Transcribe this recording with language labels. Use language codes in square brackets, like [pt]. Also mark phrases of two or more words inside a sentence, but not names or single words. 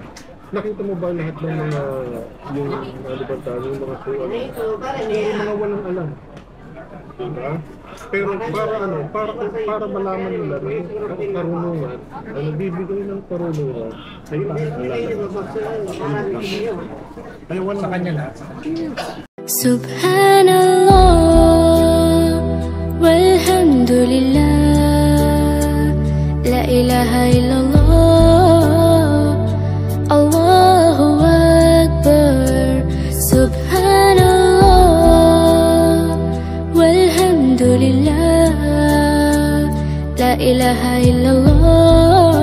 [tl] Nakita mo ba lahat ng mga yung alibatan, yung mga mga walang alam? Diba? Pero para malaman nila rin ang karunungan, ang nagbibigay ng karunungan ay ay wala sa kanya lahat. [ar] سبحان الله والحمد لله، إله إلا الله، الله أكبر، سبحان الله، والحمد لله، لا إله إلا الله.